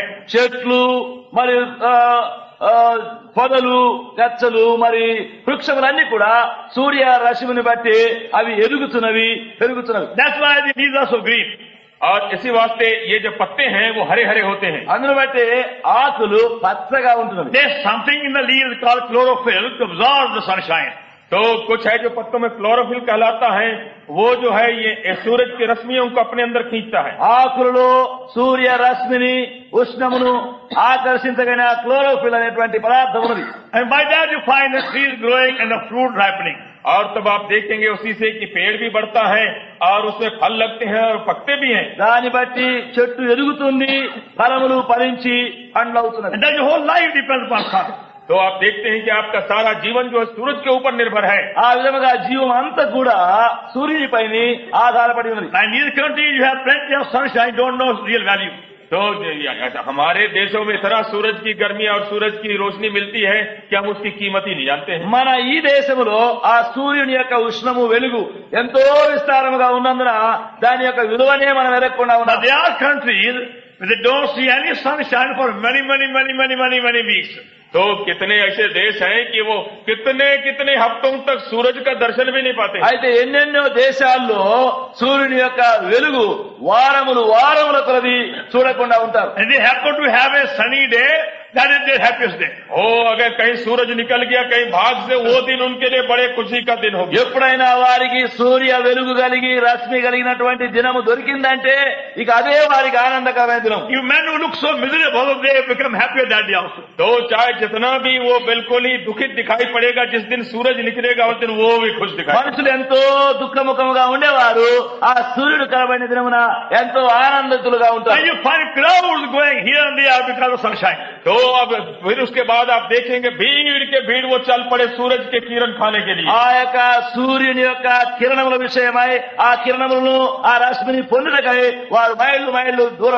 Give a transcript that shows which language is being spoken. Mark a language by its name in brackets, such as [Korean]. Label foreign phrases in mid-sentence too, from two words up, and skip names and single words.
[Telugu] చెట్లు మరి పొదలు గచ్చలు మరి వృక్షములన్నీ కూడా సూర్య రశ్మిని బట్టి అవి ఎదుగుతున్నవి పెరుగుతున్నవి. [English] That's why the leaves are so green. [Hindi] और इसी वास्ते ये जो पत्ते हैं वो हरे हरे होते हैं। [Telugu] అందును బట్టి ఆకులు పచ్చగా ఉంటున్నవి. [English] There's something in the leaves called chlorophyll to absorb the sunshine. [Hindi] तो कुछ है जो पत्तों में क्लोरोफिल कहलाता है, वो जो है ये सूरज की रश्मियों को अपने अंदर खींचता है। [Telugu] ఆకులలో సూర్య రశ్మిని ఉష్ణమును ఆకర్షించగలిగిన క్లోరోఫిల్ అనేటువంటి పదార్థం ఉన్నది. [English] And by that you find the trees growing and the fruit ripening. [Hindi] और तब आप देखेंगे उसी से कि पेड़ भी बढ़ता है और उसमें फल लगते हैं और पकते भी हैं। [Telugu] దాన్ని బట్టి చెట్టు ఎదుగుతుంది, ఫలములు ఫలించి పండ్లు అవుతున్నది. [English] And then your whole life depends upon sun. [Hindi] तो आप देखते हैं कि आपका सारा जीवन जो है सूरज के ऊपर निर्भर है। [Telugu] ఆ విధముగా జీవం అంతా కూడా సూర్యునిపైన ఆధారపడి ఉన్నది. [English] And in this country you have plenty of sunshine, don't know real value. [Hindi] तो हमारे देशों में इतना सूरज की गर्मी और सूरज की रोशनी मिलती है कि हम उसकी कीमत ही नहीं जानते हैं। [Telugu] మన ఈ దేశంలో ఆ సూర్యుని యొక్క ఉష్ణము వెలుగు ఎంతో విస్తారముగా ఉన్నందున దాని యొక్క విలువనే మనం ఎరగకుండా [English] But [Telugu] ఉన్నాం. [English] there are countries where they don't see any sunshine for many weeks. [Hindi] तो कितने ऐसे देश हैं कि वो कितने हफ्तों तक सूरज का दर्शन भी नहीं पाते। [Telugu] అయితే ఎన్నెన్నో దేశాల్లో సూర్యుని యొక్క వెలుగు వారముల కొలది చూడకుండా ఉంటారు. [English] And they happen to have a sunny day, that is their happiest day. [Hindi] अगर कहीं सूरज निकल गया कहीं भाग से, वो दिन उनके लिए बड़े खुशी का दिन हो गया। [Telugu] ఎప్పుడైనా వారికి సూర్య వెలుగు కలిగి రశ్మి కలిగినటువంటి దినము దొరికిందంటే ఇక అదే వారికి ఆనందకరమైన దినం. [English] You men who look so miserable, they become happier that day also. [Hindi] तो चाहे जितना भी वो बिल्कुल ही दुखित दिखाई पड़ेगा, जिस दिन सूरज निकलेगा उस दिन वो भी खुश दिखाई। [Telugu] మనుషులు ఎంతో దుఃఖముఖముగా ఉండేవారు ఆ సూర్యుడు కనబడిన దినమున ఎంతో ఆనందితులుగా [English] And [Telugu] ఉంటారు. [English] you find crowds going here and there because of sunshine. [Hindi] तो अब फिर उसके बाद आप देखेंगे भीड़ वो चल पड़े सूरज के किरण खाने के लिए। [Telugu] ఆ యొక్క సూర్యుని యొక్క కిరణముల విషయమై ఆ కిరణములను ఆ రశ్మిని పొందుటకై వారు మైళ్ళు దూరం